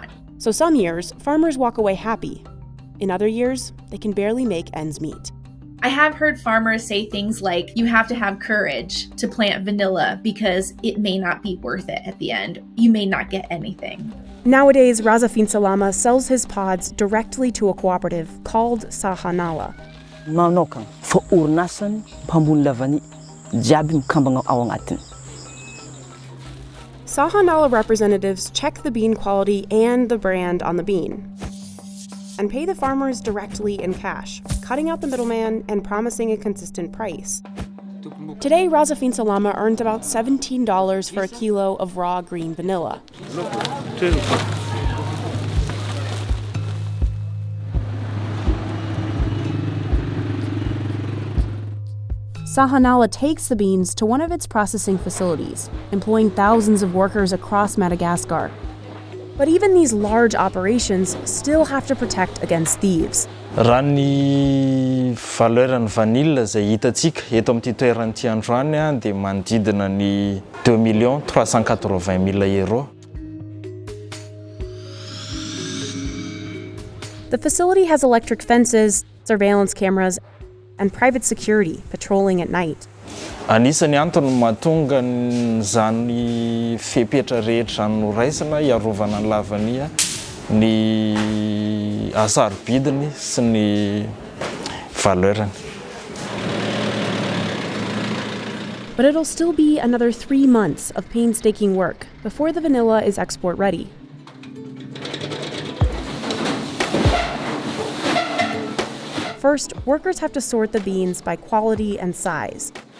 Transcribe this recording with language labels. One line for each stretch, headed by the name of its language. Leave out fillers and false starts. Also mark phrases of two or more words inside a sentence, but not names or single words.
English: So some years, farmers walk away happy. In other years, they can barely make ends meet. I have heard farmers say things like, you have to have courage to plant vanilla because it may not be worth it at the end. You may not get anything. Nowadays, Raza Fin Salama sells his pods directly to a cooperative called Sahanala.
Malagasy: Manokana fa orinasany mpamboly lavany jiaby mikambagna ao agnatiny.
English: Sahanala representatives check the bean quality and the brand on the bean and pay the farmers directly in cash, cutting out the middleman and promising a consistent price. Today, Raza Fin Salama earned about $17 for a kilo of raw green vanilla. Sahanala takes the beans to one of its processing facilities, employing thousands of workers across Madagascar. But even these large operations still have to protect against thieves.
Malagasy: Raha ny valeuran'ny vanille izay hitantsika eto amin'ity toeran'ity androany dia manodidina ny 2 380 000 euro.
English: The facility has electric fences, surveillance cameras, and private security patrolling at night.
Malagasy: Anisany antony mahatonga zany fepetra rehetra zany noraisana iarovana ny lavania ny asarobidiny sy ny valeurany.
English: But it'll still be another 3 months of painstaking work before the vanilla is export ready. First, workers have to sort the beans by quality and size.